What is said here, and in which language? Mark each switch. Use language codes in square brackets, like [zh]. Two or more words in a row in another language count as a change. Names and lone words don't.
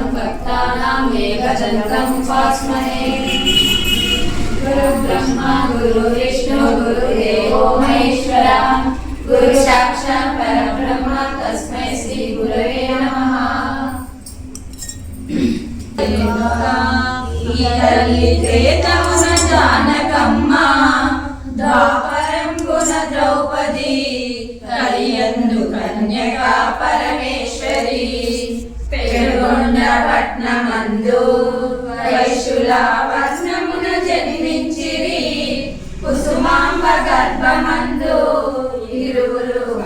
[sa] भक्तानाम् एकदन्तं उपास्महे गुरुब्रह्मा गुरुविष्णु गुरुदेवो महेश्वरः गुरुसाक्षात् परब्रह्म तस्मै श्री गुरवे नमः [te] జానకమ్మ ద్వాపరంబున ద్రౌపది కలియందు కన్యకా పరమేశ్వరి పెనుగొండ పట్నమందు వైశుల వర్ణమున జన్మించిరి కుసుమాంబ గర్భమందు ఇరువురు